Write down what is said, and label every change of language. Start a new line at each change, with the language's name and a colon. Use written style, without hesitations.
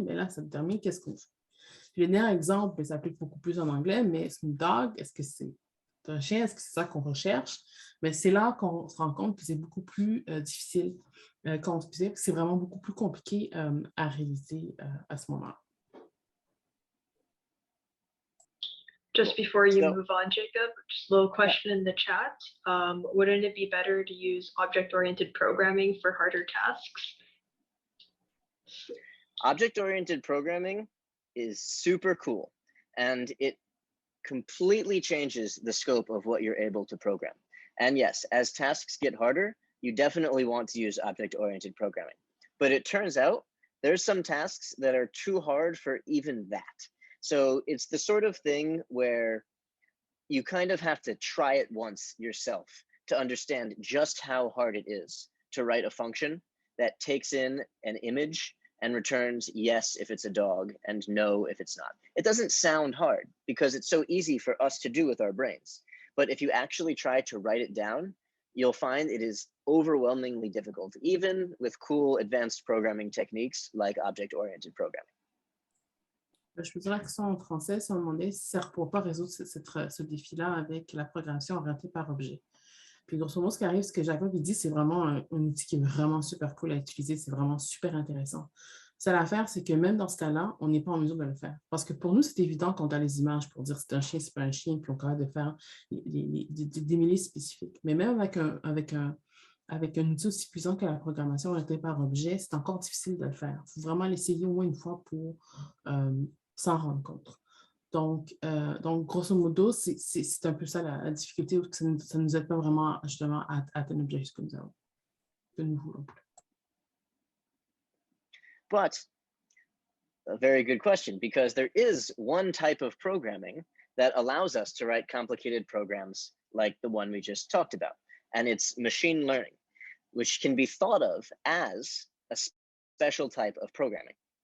French: Mais là, ça détermine qu'est-ce qu'on fait. Le dernier exemple, ça s'applique beaucoup plus en anglais, mais Snoop Dogg, est-ce que c'est un chien? Est-ce que c'est ça qu'on recherche? Mais c'est là qu'on se rend compte que c'est beaucoup plus difficile. C'est vraiment beaucoup plus compliqué à réaliser à ce moment-là.
English: Just before you move on, Jacob, just a little question in the chat. Wouldn't it be better to use object-oriented programming for harder tasks? Object-oriented programming is super cool, and it completely changes the scope of what you're able to program. And yes, as tasks get harder, you definitely want to use object-oriented programming. But it turns out there's some tasks that are too hard for even that. So it's the sort of thing where you kind of have to try it once yourself to understand just how hard it is to write a function that takes in an image and returns yes if it's a dog and no if it's not. It doesn't sound hard because it's so easy for us to do with our brains. But if you actually try to write it down, you'll find it is overwhelmingly difficult, even with cool advanced programming techniques like object-oriented programming.
French: Je peux dire que ça en français, si on demandait si ça ne pourrait pas résoudre ce défi-là avec la programmation orientée par objet. Puis grosso modo, ce qui arrive, ce que Jacob dit, c'est vraiment un outil qui est vraiment super cool à utiliser, c'est vraiment super intéressant. Seule affaire, c'est que même dans ce cas-là, on n'est pas en mesure de le faire. Parce que pour nous, c'est évident quand on a les images pour dire c'est un chien, c'est pas un chien, puis on est capable de faire des milliers spécifiques. Mais même avec un outil aussi puissant que la programmation orientée par objet, c'est encore difficile de le faire. Il faut vraiment l'essayer au moins une fois pour s'en rendre compte. Donc, grosso modo, c'est un peu ça la difficulté, ça ne nous aide pas vraiment justement à atteindre l'objectif que nous voulons.
English: But a very good question, because there is one type of programming that allows us to write complicated programs like the one we just talked about, and it's machine learning, which can be thought of as a special type of programming.